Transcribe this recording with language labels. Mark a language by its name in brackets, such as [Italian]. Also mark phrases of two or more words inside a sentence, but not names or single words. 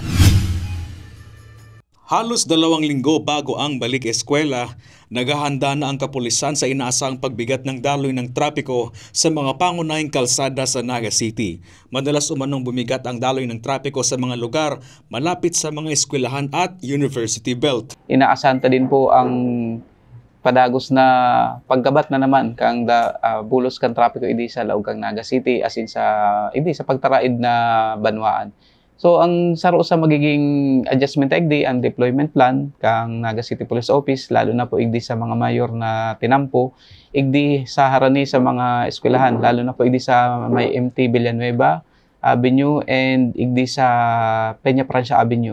[Filipino] Halos 2 linggo bago ang balik eskwela, naghahanda na ang kapulisan sa inaasahang pagbigat ng daloy ng trapiko sa mga pangunahing kalsada sa Naga City. Madalas umanong bumigat ang daloy ng trapiko sa mga lugar malapit sa mga eskwelahan at University Belt. [Bikol] Inaasahan ta din po ang padagos na paggabat na naman kang bulos kan trapiko idi sa laog kang Naga City as in sa pagtaraid na banwaan. So ang saro sa magiging adjustment igdi ang [English] deployment plan [Bikol] kang Naga City Police Office, lalo na po igdi sa mga mayor na tinampo, igdi sa harani sa mga eskwelahan, lalo na po igdi sa may MT Villanueva Avenue and igdi sa Peña Francia Avenue.